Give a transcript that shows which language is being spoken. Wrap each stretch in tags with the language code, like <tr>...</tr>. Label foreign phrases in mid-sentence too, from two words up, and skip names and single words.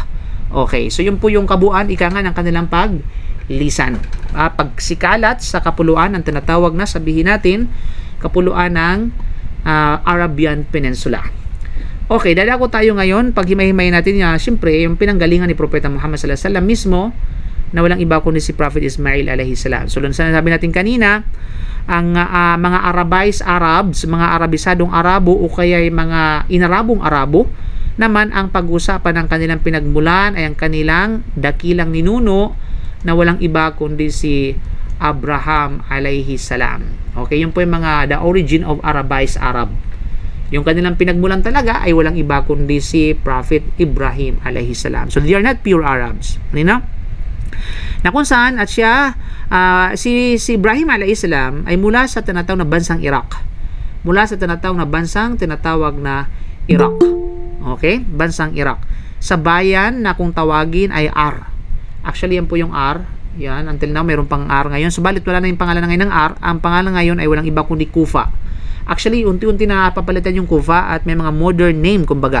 <tl>Okay, so yun po yung kabuuan ng kanilang paglisan. Pagsikalat sa kapuluan, ang tinatawag na, sabihin natin, kapuluan ng Arabian Peninsula. Okay, dadako tayo ngayon, paghimay-himay natin siyempre, yung pinanggalingan ni Propeta Muhammad</tl> <ar>صلى الله عليه وسلم</ar> <tl>mismo, na walang iba kundi si Prophet Ismail</tl> <ar>عليه السلام.</ar> <tl>So, sabi natin kanina, ang mga</tl> <en>Arabized Arabs,</en> <tl>mga Arabisadong Arabo o kaya mga inarabong Arabo, naman ang pag-usapan ng kanilang pinagmulan ay ang kanilang dakilang ninuno na walang iba kundi si Abraham</tl> <ar>عليه السلام.</ar> <tl>Okay, yun po yung</tl> <en>the origin of Arabized Arab.</en> <tl>Yung kanilang pinagmulan talaga ay walang iba kundi si Prophet Ibrahim</tl> <ar>عليه السلام.</ar> <en>So they are not pure Arabs.</en> <tl>Na kung saan at siya si Ibrahim</tl> <ar>عليه السلام</ar> <tl>ay mula sa tinatawag na bansang Iraq. Mula sa tinatawag na Iraq. Okay? Bansang Iraq. Sa bayan na kung tawagin ay Ar. Actually, yan po yung Ar. Yan, until now, mayroon pang Ar ngayon. Subalit, wala na yung pangalan ngayon ng Ar. Ang pangalan ngayon ay walang iba kundi Kufa. Actually, unti-unti na papalitan yung Kufa at may mga</tl> <en>modern name,</en> <tl>kumbaga.</tl>